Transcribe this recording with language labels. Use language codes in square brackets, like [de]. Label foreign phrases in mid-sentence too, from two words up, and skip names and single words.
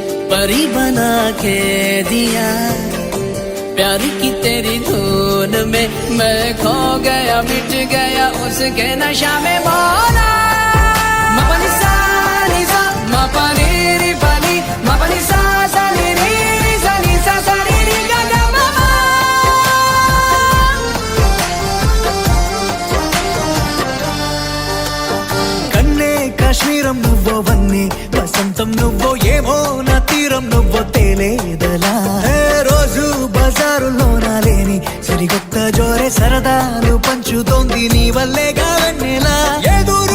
[hi] परी बना के दिया प्यार की तेरी धुन में मैं खो गया मिट गया उसके नशा में बोला मपनी सा नी सा मपनी री पनी मपनी सा सा नी री री सा नी सा सा नी री गा गा मा मा [te] కన్నే కాశ్మీరం నువ్వో వన్నే వసంతం నువ్వో ఏమో నా తీరం నువ్వో తేలేదలా రోజు బజారులో నా లేని సరికొత్త జోరే సరదాలు పంచుతోంది నీ వల్లేగా వెన్నెలా ఎదురు